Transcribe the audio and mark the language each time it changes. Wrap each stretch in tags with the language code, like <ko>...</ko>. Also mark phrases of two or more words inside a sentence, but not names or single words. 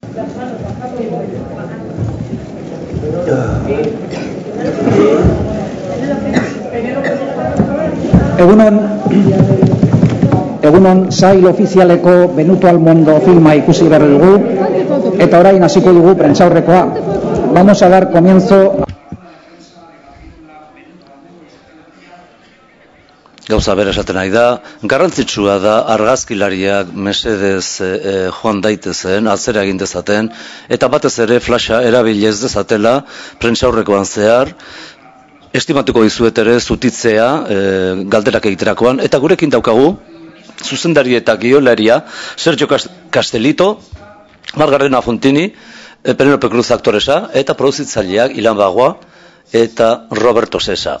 <eu>Egunon sail ofizialeko Benito Almondo filma ikusi berri dugu, eta orain hasiko dugu prentsaurrekoa.</eu> <es>Vamos a dar comienzo.</es> <eu>Gauza bera esaten nahi da, garrantzitsua da argazkilariak mesedez joan daitezen, atzera egin dezaten, eta batez ere flasha erabilez dezatela prentsaurrekoan zehar, estimatuko dizuet ere zutitzea galderak egiterakoan, eta gurekin daukagu, zuzendari eta giolaria, Sergio Castellito, Margarena Fontini, Penelope Cruz aktoresa, eta produzitzaileak Ilan Bagua eta Roberto Sesa.</eu>